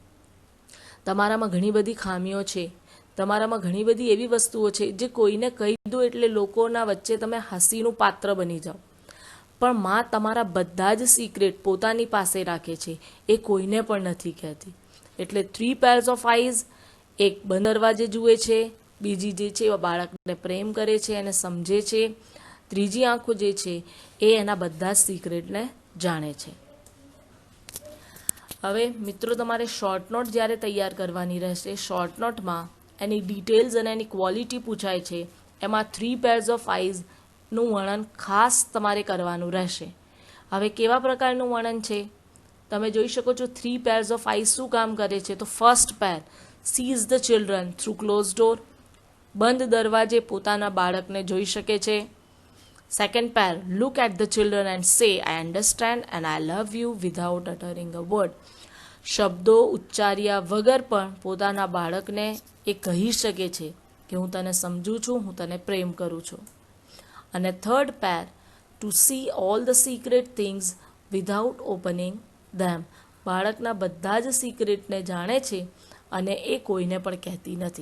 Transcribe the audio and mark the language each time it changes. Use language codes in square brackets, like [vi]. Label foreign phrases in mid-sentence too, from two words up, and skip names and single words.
[gu] તમારામાં ઘણી બધી ખામીઓ છે, તમારામાં ઘણી બધી એવી વસ્તુઓ છે જે કોઈને કહી દો એટલે લોકોના વચ્ચે તમે હસીનું પાત્ર બની જાઓ. પણ માં તમારા બધા જ સિક્રેટ પોતાની પાસે રાખે છે, એ કોઈને પણ નથી કહેતી. [en] એટલે 3 pairs of eyes, [gu] એક બંધ દરવાજે જુએ છે, બીજી જે છે બાળકને પ્રેમ કરે છે અને સમજે છે, ત્રીજી આંખો જે છે એ એના બધા સિક્રેટને જાણે છે. હવે મિત્રો તમારે [en] short note [gu] જ્યારે તૈયાર કરવાની રહેશે, [en] short noteમાં [gu] એની ડિટેલ્સ અને એની ક્વોલિટી પૂછાય છે. એમાં [en] 3 pairs of eyesનું [gu] વર્ણન ખાસ તમારે કરવાનું રહેશે. હવે કેવા પ્રકારનું વર્ણન છે તમે જોઈ શકો છો. [en] 3 pairs of eyes [gu] શું કામ કરે છે, તો [en] first pair sees the children through closed door, [gu] બંધ દરવાજે પોતાના બાળકને જોઈ શકે છે. [en] second pair look at the children and say I understand and I love you without uttering a word. [gu] શબ્દો ઉચ્ચાર્યા વગર પણ પોતાના બાળકને એ કહી શકે છે કે હું તને સમજું છું, હું તને પ્રેમ કરું છું. [en] અને third pair to see all the secret things without opening them. [gu] બાળકના બધા જ સિક્રેટને જાણે છે અને એ કોઈને પણ કહેતી નથી.